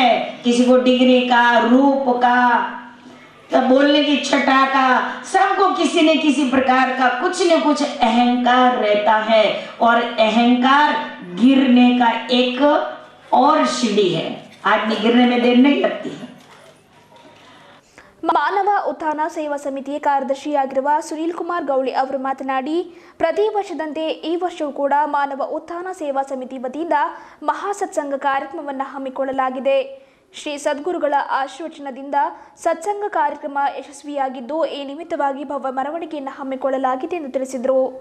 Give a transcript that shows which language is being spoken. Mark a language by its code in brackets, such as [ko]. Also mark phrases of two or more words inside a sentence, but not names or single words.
[hi] किसी को डिग्री का, रूप का, तब बोलने की छटा का, सबको किसी न किसी प्रकार का कुछ न कुछ अहंकार रहता है। और अहंकार गिरने का एक और सीढ़ी है। आदमी गिरने में देर नहीं लगती है। [kn] ಮಾನವ ಉತ್ಥಾನ ಸೇವಾ ಸಮಿತಿಯ ಕಾರ್ಯದರ್ಶಿಯಾಗಿರುವ ಸುನೀಲ್ ಕುಮಾರ್ ಗೌಳಿ ಅವರು ಮಾತನಾಡಿ, ಪ್ರತಿ ವರ್ಷದಂತೆ ಈ ವರ್ಷವೂ ಕೂಡ ಮಾನವ ಉತ್ಥಾನ ಸೇವಾ ಸಮಿತಿ ವತಿಯಿಂದ ಮಹಾ ಸತ್ಸಂಗ ಕಾರ್ಯಕ್ರಮವನ್ನು ಹಮ್ಮಿಕೊಳ್ಳಲಾಗಿದೆ. ಶ್ರೀ ಸದ್ಗುರುಗಳ ಆಶೀರ್ವಚನದಿಂದ ಸತ್ಸಂಗ ಕಾರ್ಯಕ್ರಮ ಯಶಸ್ವಿಯಾಗಿದ್ದು, ಈ ನಿಮಿತ್ತವಾಗಿ ಭವ್ಯ ಮೆರವಣಿಗೆಯನ್ನು ಹಮ್ಮಿಕೊಳ್ಳಲಾಗಿದೆ ಎಂದು ತಿಳಿಸಿದರು.